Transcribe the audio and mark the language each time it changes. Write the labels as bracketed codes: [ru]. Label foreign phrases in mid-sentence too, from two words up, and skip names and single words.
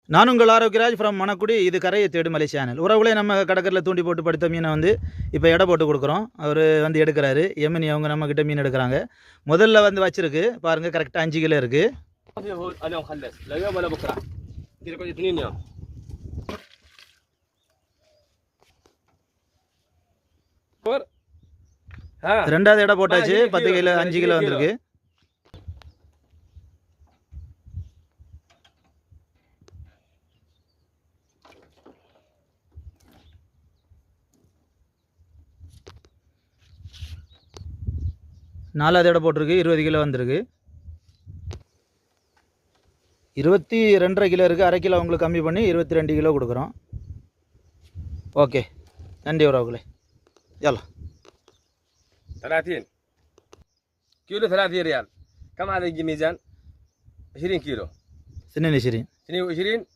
[ta] நான் உங்கள் ஆரோக்கியராஜ் ஃப்ரம் மணக்குடி. இது கரையை தேடு மலை சேனல். உறவுகளே, நம்ம கடற்கரையில் தூண்டி போட்டு படுத்த மீனை வந்து இப்போ எடை போட்டு கொடுக்குறோம். அவர் வந்து எடுக்கிறாரு. எமினி அவங்க நம்மக்கிட்ட மீன் எடுக்கிறாங்க. முதல்ல வந்து வச்சிருக்கு பாருங்கள், கரெக்டாக 5 கிலோ இருக்குது. [ar] اليوم خلص لا يوم ولا بكره انت لك 2 يوم [ta] ரெண்டாவது எடை போட்டாச்சு. 10 கிலோ 5 கிலோ வந்திருக்கு. நாலாவது எடை போட்டிருக்கு. 20 கிலோ வந்திருக்கு. 22.5 கிலோ இருக்குது. அரை கிலோ உங்களுக்கு கம்மி பண்ணி 22 கிலோ கொடுக்குறோம். ஓகே, நன்றி உறவுகளே. [ar] يلا 30 كيلو 30 ريال. كم هذا يجي ميزان؟ 20 كيلو. 22. 22